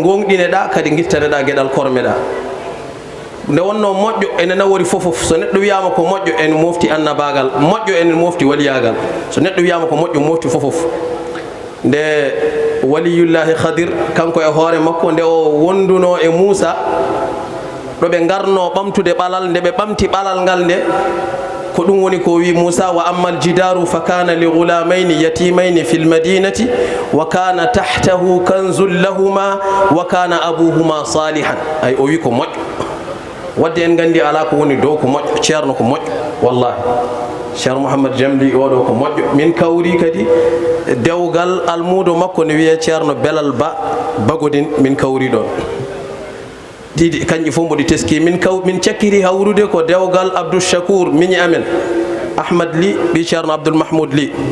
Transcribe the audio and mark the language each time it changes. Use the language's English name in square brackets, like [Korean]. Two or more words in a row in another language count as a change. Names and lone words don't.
[Fula] gonɗineɗa kadi guittaneɗa gueɗal kormeɗa nde wonno moƴƴo ene nawori fofof so neɗɗo wiyama ko moƴƴo ene mofti annabagal moƴƴo ene mofti waliyagal so neɗɗo wiyama ko moƴƴo mofti fofof nde waliyullahi khadir kanko e hoore makko nde o wonduno e Moussa ɗo ɓe garno ɓamtude ɓalal nde ɓe ɓamti ɓalal ngal nde ko ɗum woni ko wi Moussa wa [Arabic] أما الجدار فكان لغلامين يتيمين في المدينة وكان تحته كنز لهما وكان أبوهما صالحا ay [Fula] o wi ko moƴƴo wadde en gandi ala ko woni dow ko moƴƴo ceerno ko moƴƴo wallahi ceerno Mouhammad Jamli oɗo ko moƴƴo min kawri kadi dewgal almudo makko ne wiye ceerno Belal Ba Bagodin min kawri ɗon ɗiɗi kanƴi fof mboɗi teski min cakkiri hawrude ko dewgal Abdou Chakour miñi amen Ahmad Ly ɓi ceerno Abdoul Mahmoud Ly